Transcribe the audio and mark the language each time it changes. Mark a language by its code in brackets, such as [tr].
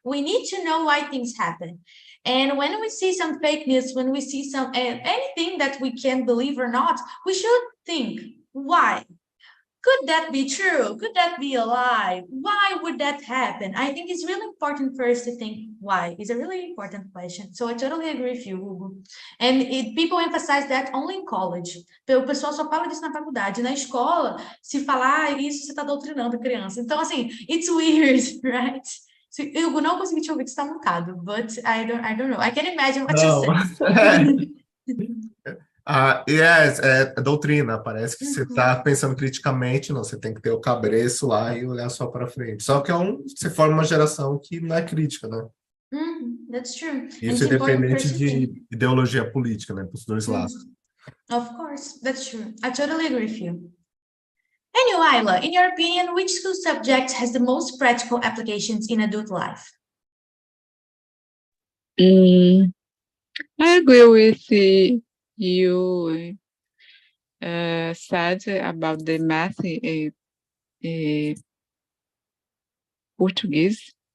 [en] We need to know why things happen. And when we see some fake news, when we see some anything that we can believe or not, we should think, why? Could that be true? Could that be a lie? Why would that happen? I think it's really important for us to think why. It's a really important question. So I totally agree with you, Hugo. And people emphasize that only in college. [pt] O pessoal só fala disso na faculdade. Na escola, se falar isso, você está doutrinando a criança. Então, assim, [en] it's weird, right? [pt] So, Hugo, não consegui te ouvir, que você está mucado. [en] But I don't know. I can imagine what you said. [pt] Yes, doutrina, parece que você está pensando criticamente, não, você tem que ter o cabreço lá e olhar só para frente. Só que você forma uma geração que não é crítica, né? [en] That's true. [pt] Isso é independente de ideologia política, né? Para os dois lados. [en] Of course, that's true. I totally agree with you. And you, Ayla, in your opinion, which school subject has the most practical applications in adult life? I agree with you said about the math Portuguese.